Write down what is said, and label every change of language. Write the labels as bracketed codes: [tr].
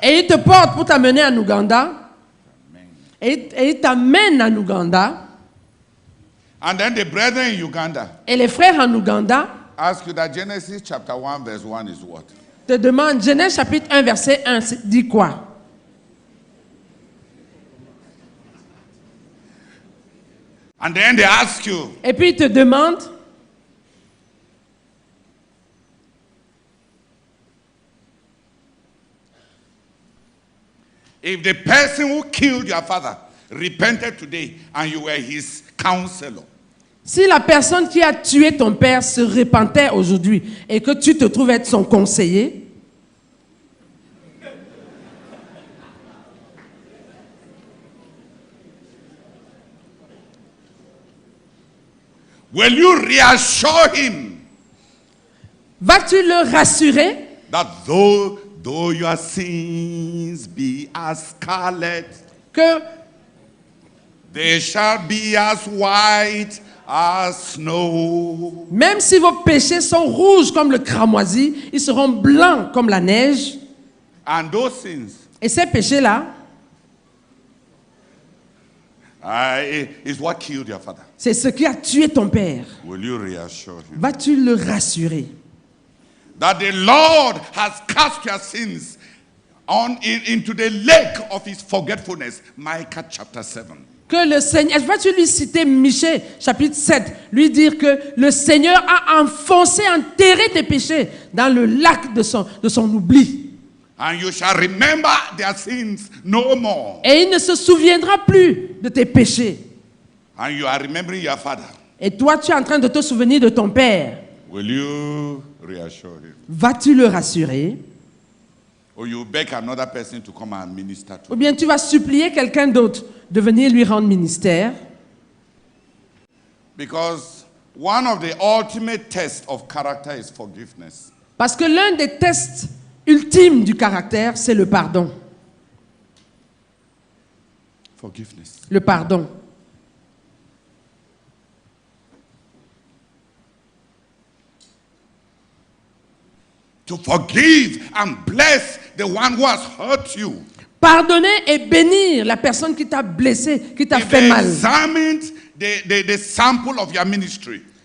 [fr] et il te porte pour t'amener en Ouganda, et il t'amène en Ouganda, [en] And then the brethren in Uganda [fr] et les frères en Ouganda [en] ask you that Genesis chapter 1 verse 1 is what? [fr] te demandent, Genèse chapitre 1 verset 1 dit quoi? [en] And then they ask you, [fr] Et puis ils te demandent, [en] If the person who killed your father repented today and you were his counselor, [fr] Si la personne qui a tué ton père se repentait aujourd'hui et que tu te trouves être son conseiller, [en] will you reassure him [fr] vas-tu le rassurer [en] that though your sins be as scarlet, [fr] que [en] they shall be as white as snow? [fr] même si vos péchés sont rouges comme le cramoisi, ils seront blancs comme la neige? [en] And those sins [fr] Et ces péchés-là, [en] is what killed your father. [fr] c'est ce qui a tué ton père. [en] Will you reassure him [fr] Vas-tu le rassurer [en] that the Lord has cast your sins into the lake of his forgetfulness? Micah chapter 7. [fr] que le Seigneur, vas-tu lui citer Michée, chapitre 7, lui dire que le Seigneur a enfoncé, enterré tes péchés dans le lac de son oubli. [en] And you shall remember their sins no more. [fr] Et il ne se souviendra plus de tes péchés. [en] And you are remembering your father. [fr] Et toi, tu es en train de te souvenir de ton père. [en] Will you reassure him? [fr] Vas-tu le rassurer? [en] Or you beg another person to come and minister to [fr] Ou [en] him? [fr] bien tu vas supplier quelqu'un d'autre de venir lui rendre ministère? [en] Because one of the ultimate tests of character is forgiveness. [fr] Parce que l'un des tests ultimes du caractère, c'est le pardon. [en] Forgiveness. [fr] Le pardon. [en] To forgive and bless the one who has hurt you. [fr] Pardonner et bénir la personne qui t'a blessé, qui t'a [en] If [fr] fait [en] they [fr] mal. [en] examined the sample of your ministry,